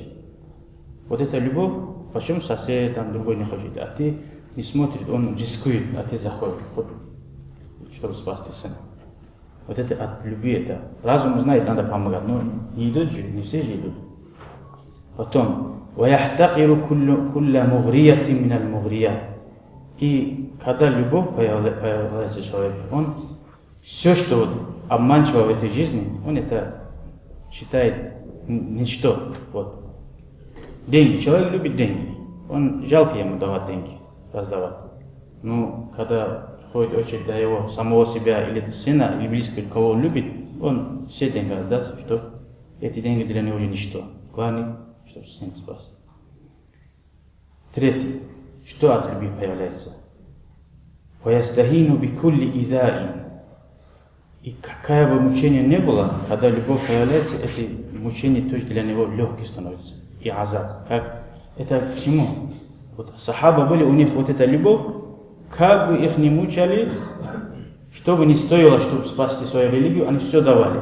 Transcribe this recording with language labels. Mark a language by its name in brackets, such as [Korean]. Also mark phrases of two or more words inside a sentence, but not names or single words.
[Russian] Вот эта любовь, почему сосед там другой не хочет, а ты не смотришь, он рискует, а ты заходишь, вот, чтобы спасти сына. Вот это от любви, это разум знает, надо помогать, но не идут же, не все же идут. Потом, [Arabic] وَيَحْتَقِرُ كُلَّ مُغْرِيَةٍ مِنَ الْمُغْرِيَةِ. [Russian] И когда любовь появляется в человеке, он все, что вот обманчиво в этой жизни, он это считает ничто. Вот. Деньги. Человек любит деньги. Он жалко ему давать деньги, раздавать. Но когда приходит очередь до его самого себя или сына, или близкого, кого он любит, он все деньги отдаст, что эти деньги для него уже ничто. Главное, чтобы сын спас. Третье. Что от любви появляется? [Arabic] وَيَسْتَهِينُ بِكُلِّ إِذَاءٍ. [Russian] И какое бы мучение ни было, когда любовь появляется, это мучение тоже для него легким становится. И азаб. Это к чему? Вот сахаба были, у них вот эта любовь, как бы их не мучали, что бы ни стоило, чтобы спасти свою религию, они все давали.